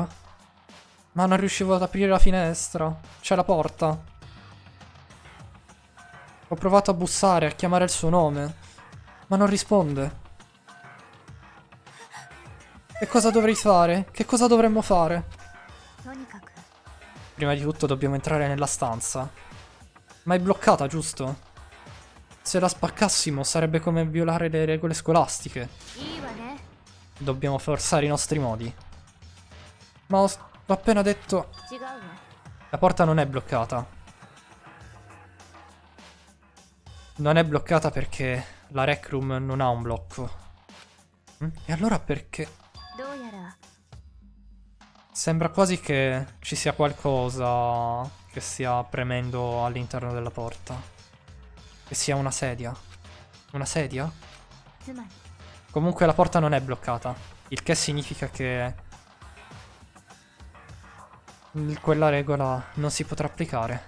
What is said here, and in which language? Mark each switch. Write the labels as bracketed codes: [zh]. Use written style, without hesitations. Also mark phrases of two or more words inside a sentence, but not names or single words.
[it] Ma non riuscivo ad aprire la finestra. C'è la porta. Ho provato a bussare, a chiamare il suo nome, ma non risponde. Che cosa dovrei fare? Che cosa dovremmo fare? [ja] とにかく [it] Prima di tutto dobbiamo entrare nella stanza. Ma è bloccata, giusto? Se la spaccassimo sarebbe come violare le regole scolastiche. [ja] いいわね [it] Dobbiamo forzare i nostri modi. Ma ho appena detto... [ja] 違うわ [it] La porta non è bloccata. Non è bloccata perché la [en] rec room [it] non ha un blocco. E allora perché? [ja] どうやら [it] Sembra quasi che ci sia qualcosa che stia premendo all'interno della porta. Che sia una sedia. Una sedia? [ja] つまり [it] Comunque la porta non è bloccata. Il che significa che quella regola non si potrà applicare.